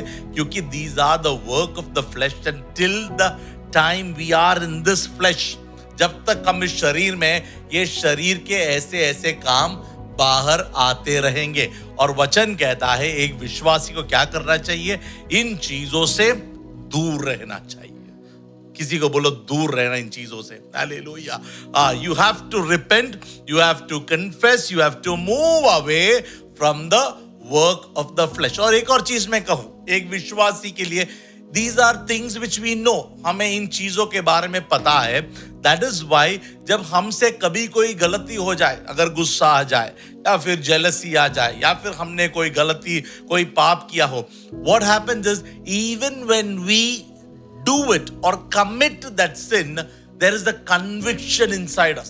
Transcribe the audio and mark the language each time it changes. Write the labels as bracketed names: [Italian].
[Hindi] क्योंकि [English] These are the work of the flash. And till the time we are in this flash, [Hindi] जब तक हम इस शरीर में, ये शरीर के ऐसे ऐसे काम बाहर आते रहेंगे. और वचन कहता है एक विश्वासी को क्या करना चाहिए? इन चीजों से दूर रहना चाहिए. किसी को बोलो दूर रहना इन चीजों से. Hallelujah. [English] You have to repent, you have to confess, you have to move away from the work of the flesh. [Hindi] और एक और चीज मैं कहूं, एक विश्वासी के लिए, [English] these are things which we know. [Hindi] हमें इन चीजों के बारे में पता है. [English] That is why [Hindi] जब हमसे कभी कोई गलती हो जाए, अगर गुस्सा आ जाए या फिर जेलसी आ जाए या फिर हमने कोई गलती, कोई पाप किया हो, [English] what happens is even when we do it or commit that sin, there is the conviction inside us.